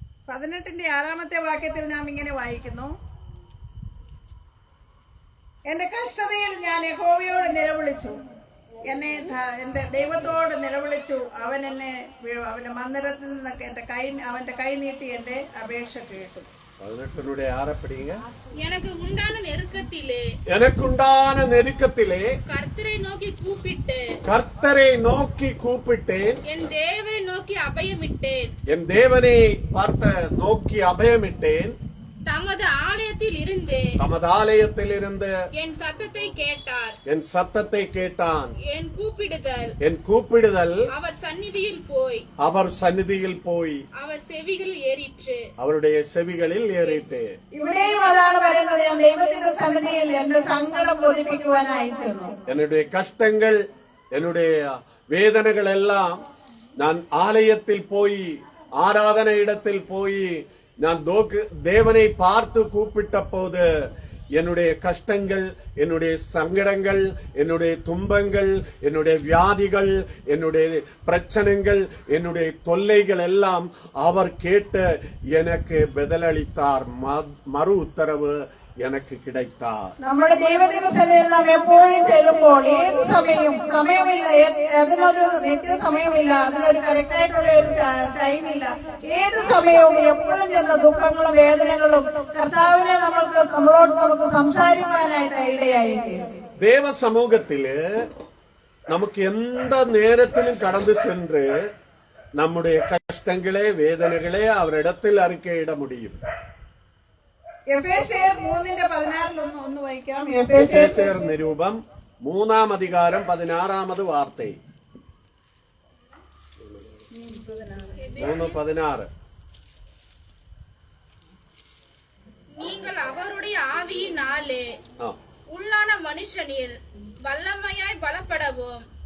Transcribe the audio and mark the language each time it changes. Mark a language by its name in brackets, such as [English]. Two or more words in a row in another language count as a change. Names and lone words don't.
[Malayalam] 18 വാക്യത്തിൽ നാം ഇങ്ങനെ വായിക്കുന്നു, എന്റെ കഷ്ടതയിൽ ഞാൻ യഹോവയോട് നിലവിളിച്ചു, എന്റെ ദൈവത്തോട് നിലവിളിച്ചു. അവന്റെ മന്ദിരത്തിൽ നിന്നൊക്കെ അവന്റെ കൈ നീട്ടി എന്റെ അപേക്ഷ കേട്ടു. [Tamil] 18 படிங்க. எனக்கு உண்டான நெருக்கத்திலே கர்த்தரை நோக்கி கூப்பிட்டேன் என் தேவனை நோக்கி அபயமிட்டேன். தமது ஆலயத்தில் இருந்து என் சத்தத்தை கேட்டார். என் கூப்பிடுதல் அவர் சந்நிதியில் போய் அவருடைய செவிகளில் ஏறிற்று. [Malayalam] ഇവിടെയും അതാണ് പറയുന്നത്, ഞാൻ ദൈവത്തിന്റെ സന്നിധിയിൽ എന്റെ സങ്കടം ബോധിപ്പിക്കുവാനായി ചെന്നു. [Tamil] என்னுடைய கஷ்டங்கள், என்னுடைய வேதனைகள் எல்லாம் நான் ஆலயத்தில் போய், ஆராதனை இடத்தில் போய் நான் தேவனை பார்த்து கூப்பிட்ட போது என்னுடைய கஷ்டங்கள், என்னுடைய சங்கடங்கள், என்னுடைய துன்பங்கள், என்னுடைய வியாதிகள், என்னுடைய பிரச்சனைகள், என்னுடைய தொல்லைகள் எல்லாம் அவர் கேட்டு எனக்கு பதிலளித்தார். மறு உத்தரவு எனக்கு கிடைத்தார். [Malayalam] നമ്മുടെ ദൈവത്തിന്റെ സന്നിധിയിൽ നാം എപ്പോഴും ചെല്ലുമ്പോൾ ഏത് സമയമില്ല, അതിനൊരു നിത്യ സമയമില്ല, അതിനൊരു കറക്റ്റായിട്ടുള്ള ഒരു ടൈമില്ല. ഏത് സമയവും എപ്പോഴും ചെന്ന ദുഃഖങ്ങളും വേദനകളും കർത്താവിനെ നമ്മളോട് നമുക്ക് സംസാരിക്കാനായിട്ട് ഇടയായിരിക്കും. [Tamil] தேவ சமூகத்திலே நமக்கு எந்த நேரத்திலும் கடந்து சென்று நம்முடைய கஷ்டங்களே, வேதனைகளே அவரிடத்தில் அறிக்கையிட முடியும். [Malayalam] എഫേസ്യർ 3:16 ഒന്ന് വായിക്കാം. എഫേസ്യർ നിരൂപം 3-ാം അധികാരം 16-ാമത് വാർത്ത 3:16. [Tamil] நீங்கள் அவருடைய ஆவியினாலே உள்ளான மனுஷனில் வல்லமையாய் பலப்படவும்.